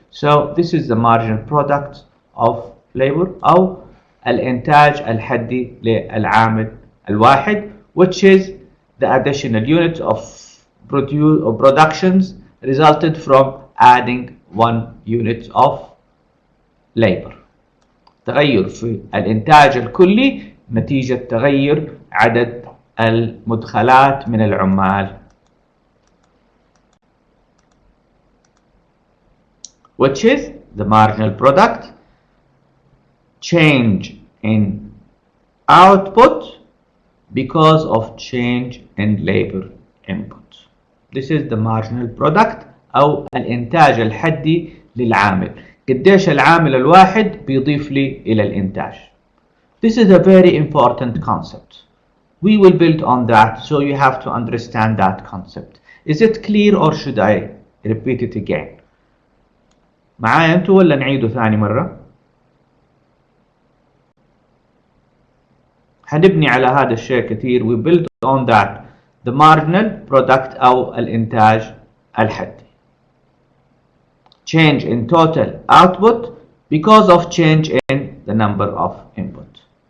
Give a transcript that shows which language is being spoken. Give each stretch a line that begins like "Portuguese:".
English: So this is the marginal product of labor
Arabic: أو الإنتاج الحدي للعامل الواحد,
English: which is the additional units of productions resulted from adding 1 unit of labor.
Arabic: تغير في الإنتاج الكلي نتيجة تغير عدد المدخلات من العمال.
English: Which is the marginal product, change in output because of change in labor input. This is the marginal product
Arabic: أو الإنتاج الحدي
English: للعامل.
Arabic: قديش العامل الواحد بيضيف لي إلى الإنتاج.
English: This is a very important concept. We will build on that, so you have to understand that concept. Is it clear or should I repeat it again?
Arabic: معايا انتوا ولا نعيده ثاني مرة؟ هنبني على هذا الشيء كثير.
English: We build on that. The marginal product
Arabic: أو الإنتاج الحدي.
English: Change in total output because of change in the number of input.